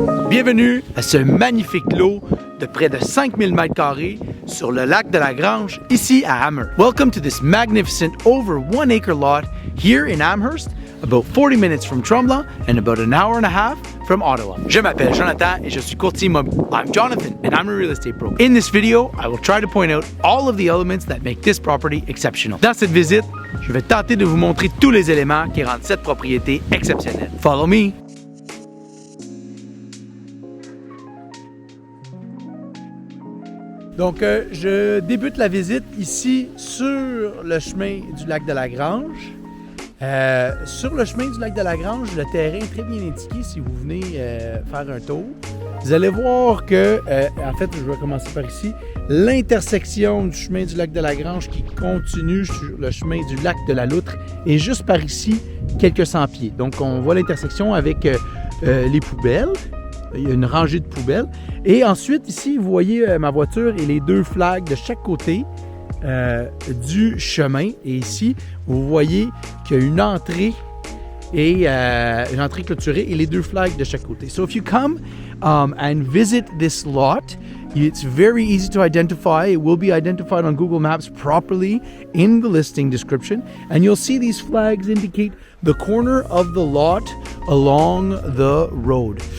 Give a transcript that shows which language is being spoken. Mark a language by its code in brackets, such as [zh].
[fr] Bienvenue à ce magnifique lot de près de 5000 m² sur le lac de la Grange, ici à Amherst. [en] Welcome to this magnificent over 1 acre lot here in Amherst, about 40 minutes from Tremblant and about an hour and a half from Ottawa. [fr] Je m'appelle Jonathan et je suis courtier immobilier. [en] I'm Jonathan and I'm a real estate broker. In this video, I will try to point out all of the elements that make this property exceptional. [fr] Dans cette visite, je vais tenter de vous montrer tous les éléments qui rendent cette propriété exceptionnelle. [en] Follow me! [fr] Donc, je débute la visite ici sur le chemin du lac de la Grange. Sur le chemin du lac de la Grange, le terrain est très bien indiqué si vous venez faire un tour. Vous allez voir que, en fait, je vais commencer par ici, l'intersection du chemin du lac de la Grange qui continue sur le chemin du lac de la Loutre est juste par ici, quelques 100 pieds. Donc, on voit l'intersection avec les poubelles. Il y a une rangée de poubelles. Et ensuite, ici, vous voyez ma voiture et les deux flags de chaque côté du chemin. Et ici, vous voyez qu'il y a une entrée et une entrée clôturée et les deux flags de chaque côté. [en] So if you come and visit this lot, it's very easy to identify. It will be identified on Google Maps properly in the listing description. And you'll see these flags indicate the corner of the lot along the road.